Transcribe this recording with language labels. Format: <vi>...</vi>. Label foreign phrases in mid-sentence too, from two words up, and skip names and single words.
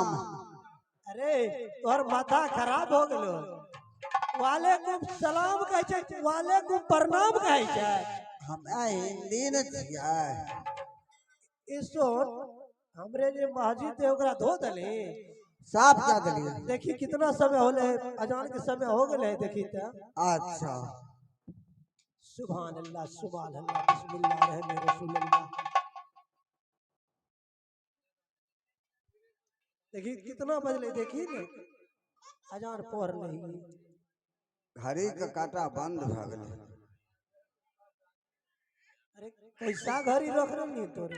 <mai>अरे तोहर माथा खराब हो गलो,</mai> <ar>وعليكم السلام</ar> <mai>कहे छै, वालेकुम प्रणाम कहे छै। हम हिंदी न छियै। इसो हमरे जे मस्जिद है ओकरा धो दली, साफ कर दिलिए। देखी कितना समय होले, अजान के समय हो गए। देखी त अच्छा।</mai> <ar>سبحان الله سبحان الله بسم الله رسول الله.</ar> <mai>देखी कितना बजले, देखी ने अजान पढ़ नहीं, घड़ी का काटा बंद भ गए। अरे कैसा घड़ी रख रही तोरे?</mai>